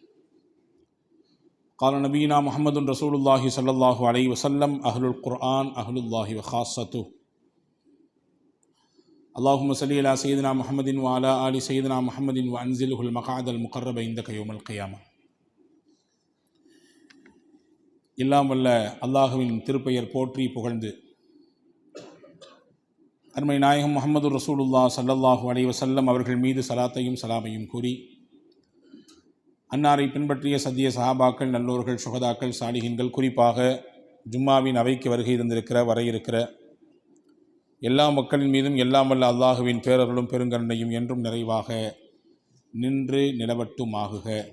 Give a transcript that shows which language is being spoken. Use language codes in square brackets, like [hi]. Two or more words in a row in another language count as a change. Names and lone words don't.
[ar] قال نبينا محمد رسول الله صلى الله عليه وسلم: أهل القرآن أهل الله وخاصته. اللهم صل على سيدنا محمد وعلى آل سيدنا محمد وأنزله المقعد المقرب عندك يوم القيامة. [ta] எல்லாம் வல்ல அல்லாஹுவின் திருப்பெயர் போற்றி புகழ்ந்து அருமை நாயகம் முஹம்மது [ar] رسول الله صلى الله عليه وسلم [ta] அவர்கள் மீது சலாத்தையும் சலாமையும் கூறி, அன்னாரை பின்பற்றிய சத்திய சஹாபாக்கள், நல்லோர்கள், சுஹதாக்கள், சாலிஹீன்கள், குறிப்பாக ஜும்மாவின் அவைக்கு வருகை வர இருக்கிற எல்லா மக்களின் மீதும் எல்லாம் வல்ல அல்லாஹுவின் பேரருளும் பெருங்கருணையும் என்றும் நிறைவாக நின்று நிலவட்டுமாகுக.